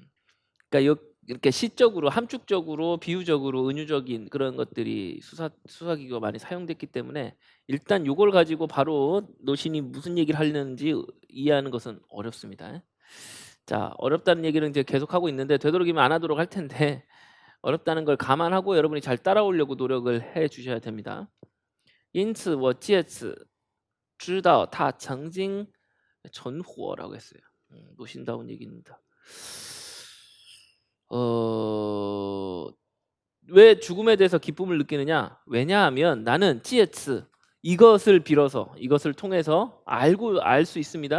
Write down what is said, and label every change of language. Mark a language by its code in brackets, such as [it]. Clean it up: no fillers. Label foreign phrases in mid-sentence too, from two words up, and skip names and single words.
[ko] 그러니까 이렇게 시적으로 함축적으로 비유적으로 은유적인 그런 것들이 수사기가 많이 사용됐기 때문에 일단 요걸 가지고 바로 노신이 무슨 얘기를 하려는지 이해하는 것은 어렵습니다. 자, 어렵다는 얘기는 이제 계속하고 있는데 되도록이면 안 하도록 할 텐데 어렵다는 걸 감안하고 여러분이 잘 따라오려고 노력을 해 주셔야 됩니다. [zh] 因此我借此知道他曾经存活 [ko] 라고 했어요. 노신다운 얘기입니다. 왜 죽음에 대해서 기쁨을 느끼느냐? 왜냐하면 나는 찌에츠 이것을 빌어서 이것을 통해서 알 수 있습니다.